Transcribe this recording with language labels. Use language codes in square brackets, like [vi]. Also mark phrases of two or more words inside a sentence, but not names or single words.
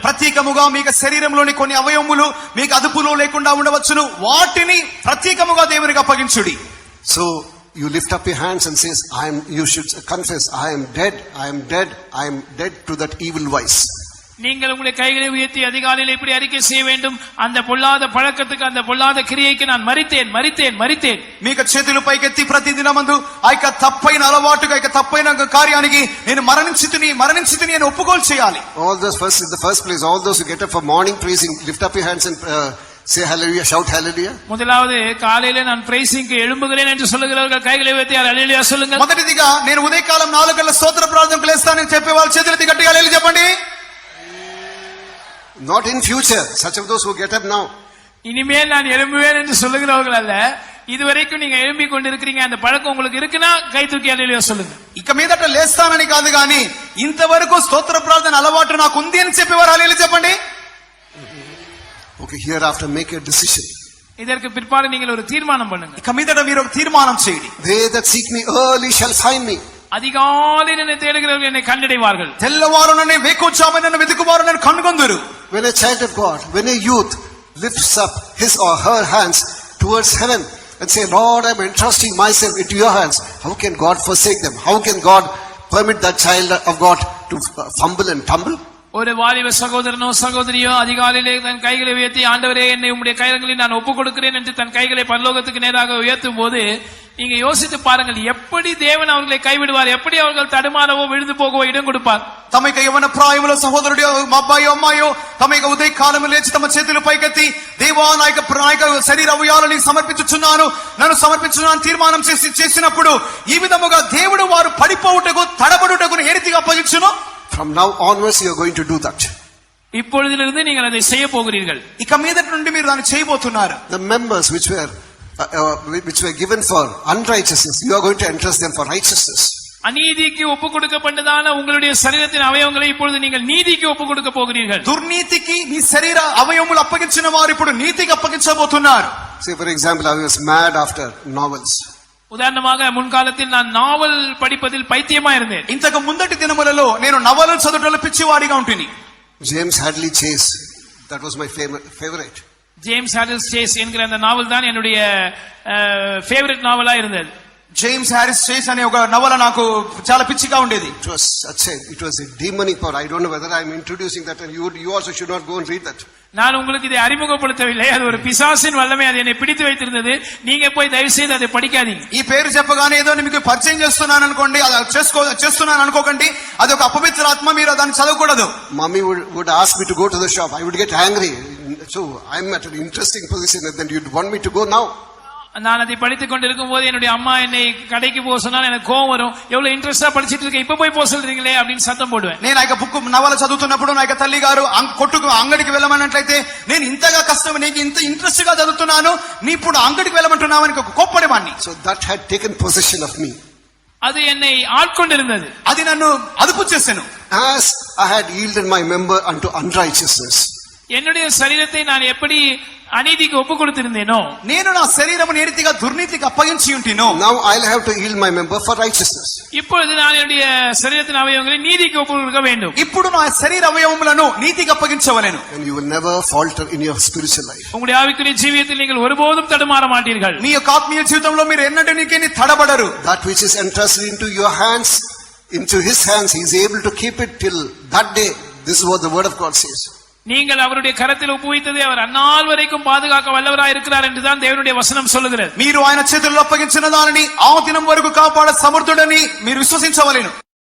[te] ప్రత్యేకముగా మీకు శరీరంలోని కొన్ని అవయవములు మీకు అదుపులో లేకుండా ఉండవచ్చును, వాటిని ప్రత్యేకముగా దేవునికి అప్పగించుడి. [en] So you lift up your hands and says you should confess I am dead to that evil vice. [ta] நீங்கள் உங்களுடைய கைகளை உயர்த்தி அதிகாலையில் இப்படி அறிக்கை செய்ய வேண்டும், அந்த பொல்லாத பழக்கத்துக்கு அந்த பொல்லாத கிரியைக்கு நான் மரித்தேன். [te] మీకు చేతులు పైకెత్తి ప్రతి దినమందు ఆ యొక్క తప్పైన అలవాటుగా ఆ యొక్క తప్పైన కార్యానికి నేను మరణించితిని అని ఒప్పుకోలు చేయాలి. [en] All those first in the first place, all those who get up for morning praising, lift up your hands and say hallelujah, shout hallelujah. [ta] முதலாவது காலையிலே நான் பிரைசிங்க்கு எழும்புகிறேன் என்று சொல்லுகிறவர்கள் கைகளை உயர்த்தி హల్లెలూయా சொல்லுங்கள். [te] మొదటిదిగా నేను ఉదయకాలం 4 గంటల స్తోత్ర ప్రార్థనకు లేస్తానని చెప్పే వాళ్ళు చేతులెత్తి గట్టిగా హల్లెలూయా చెప్పండి. [en] Not in future, such of those who get up now. [ta] இனிமேல் நான் எழும்புவேன் என்று சொல்லுகிறவர்கள் அல்ல, இதுவரைக்கும் நீங்க எழும்பிக் கொண்டிருக்கிறீங்க, அந்த பழக்கம் உங்களுக்கு இருக்குன்னா கை தூக்கி హల్లెలూయా சொல்லுங்க. [te] ఇక మీదట లేస్తానని కాదు గాని ఇంతవరకు స్తోత్ర ప్రార్థన అలవాటు నాకు ఉంది అని చెప్పేవారు హల్లెలూయా చెప్పండి. [en] Okay, hereafter make a decision. [ta] இதற்கு பிற்பாடு நீங்கள் ஒரு தீர்மானம் பண்ணுங்க. [te] ఇక మీదట మీరు ఒక తీర్మానం చేయండి. [en] They that seek me early shall find me. [ta] அதிகாலையில் என்னை தேடுகிறவர்கள் என்னை கண்டடைவார்கள். [te] తెల్లవారుననే వేకువజామున నన్ను వెతుకువారు నన్ను కనుగొందురు. [en] When a child of God, when a youth lifts up his or her hands towards heaven and say, Lord, I am entrusting myself into your hands, how can God forsake them? How can God permit that child of God to fumble and tumble? [ta] ஒரு வாலிப சகோதரனோ சகோதரியோ அதிகாலையிலே தன் கைகளை உயர்த்தி ஆண்டவரே என்னை உம்முடைய கைகளில் நான் ஒப்புக் கொடுக்கிறேன் என்று தன் கைகளை பரலோகத்துக்கு நேராக உயர்த்தும் போது நீங்க யோசித்து பாருங்கள், எப்படி தேவன் அவர்களை கைவிடுவார், எப்படி அவர்கள் தடுமாறவோ விழுந்து போகவோ இடம் கொடுப்பார். [te] తమ యవన ప్రాయములో సహోదరుడియో అబ్బాయో అమ్మాయో తమ ఉదయ కాలము లేచి తమ చేతులు పైకెత్తి దేవా నా యొక్క శరీర అవయవాలను సమర్పించుచున్నాను, నన్ను సమర్పించున్నాను తీర్మానం చేసినప్పుడు ఈ విధముగా దేవుడు వారు పడిపోవుటకు తడబడుటకు ఏ రీతిగా అప్పగించును. [en] From now onwards you are going to do that. [ta] இப்பொழுதிலிருந்து நீங்கள் அதை செய்ய போகிறீர்கள். [te] ఇక మీదటి నుండి మీరు దాన్ని చేయబోతున్నారు. [en] The members which were given for unrighteousness, you are going to entrust them for righteousness. [ta] அநீதிக்கு ஒப்புக் கொடுக்கப்பட்டதான உங்களுடைய சரீரத்தின் அவயவங்களை இப்பொழுது நீங்கள் நீதிக்கு ஒப்புக் கொடுக்க போகிறீர்கள். [te] దుర్నీతికి నీ శరీర అవయవములు అప్పగించిన వారు ఇప్పుడు నీతికి అప్పగించబోతున్నారు. [en] Say for example, I was mad after novels. [ta] உதாரணமாக முன்காலத்தில் நான் நாவல் படிப்பதில் பைத்தியமா இருந்தேன். [te] ఇంతకు ముందటి దినములలో నేను నవలలు చదువుటలో పిచ్చివాడిగా ఉంటిని. [en] James Hadley Chase, that was my favorite. [ta] ஜேம்ஸ் ஹாரிஸ் சேஸ் என்கிற அந்த நாவல் தான் என்னுடைய ஃபேவரட் நாவலா இருந்தது. [te] జేమ్స్ హారిస్ చేస్ అనే ఒక నవల నాకు చాలా పిచ్చిగా ఉండేది. [en] It was a demonic power. I don't know whether I am introducing that, and you also should not go and read that. [ta] நான் உங்களுக்கு இதை அறிமுகப்படுத்தவில்லை. அது ஒரு பிசாசின் வல்லமை, அது என்னை பிடித்து வைத்திருந்தது. நீங்க போய் தயவு செய்து அதை படிக்காதீங்க. [te] ఈ పేరు చెప్పగానే ఏదో మీకు పరిచయం చేస్తున్నాను అనుకోండి, అది చేస్తున్నాను అనుకోకండి. అది ఒక అపవిత్ర ఆత్మ, మీరు దాన్ని చదవకూడదు. [en] Mommy would ask me to go to the shop. I would get angry. So I'm at an interesting position, and then you'd want me to go now. [ta] நான் அதை படித்துக் கொண்டிருக்கும் போது என்னுடைய அம்மா என்னை கடைக்கு போக சொன்னால் எனக்கு கோவம் வரும். எவ்வளவு இன்ட்ரெஸ்டா படிச்சிட்டு இருக்க, இப்ப போய் போக சொல்றீங்களே அப்படின்னு சத்தம் போடுவேன். [te] నేను ఆ బుక్ నవల చదువుతున్నప్పుడు నా తల్లి గారు కొట్టుకు అంగడికి వెళ్ళమన్నట్లయితే నేను ఇంతగా కష్టం, నీకు ఇంత ఇంట్రెస్ట్ గా చదువుతున్నాను, నీ ఇప్పుడు అంగడికి వెళ్ళమంటున్నావు అని కోప్పడేవాడిని. [en] So that had taken possession of me. [ta] அது என்னை ஆட்கொண்டிருந்தது. [te] అది నన్ను అదుపు చేశాను. [en] As I had yielded my member unto unrighteousness. [ta] என்னுடைய சரீரத்தை நான் எப்படி அநீதிக்கு ஒப்பு கொடுத்திருந்தேனோ, [te] నేను నా శరీరము నీతిగా దుర్నీతికి అప్పగించి ఉంటినో, [en] now I'll have to yield my member for righteousness. [ta] இப்பொழுது நான் என்னுடைய சரீரத்தின் அவயவங்களை நீதிக்கு ஒப்பு கொடுக்க வேண்டும். [te] ఇప్పుడు నా శరీర అవయవములను నీతికి అప్పగించవలెను. [en] And you will never falter in your spiritual life. [ta] உங்களுடைய ஆவிக்குரிய ஜீவியத்தில் நீங்கள் ஒருபோதும் தடுமாற மாட்டீர்கள். [te] మీ యొక్క ఆత్మీయ జీవితంలో మీరు ఎన్నటికీ తడబడరు. [en] That which is entrusted into your hands, into his hands, he is able to keep it till that day. This is what the word of God says. [ta] நீங்கள் அவருடைய கரத்தில் ஒப்புவித்ததை அவர் அந்நாள் வரைக்கும் பாதுகாக்க வல்லவராய் இருக்கிறார் என்றுதான் தேவனுடைய வசனம் சொல்லுகிறது. [te] మీరు ఆయన చేతుల్లో అప్పగించిన దానిని ఆ దినం వరకు కాపాడ సమర్థుడని మీరు విశ్వసించవలెను.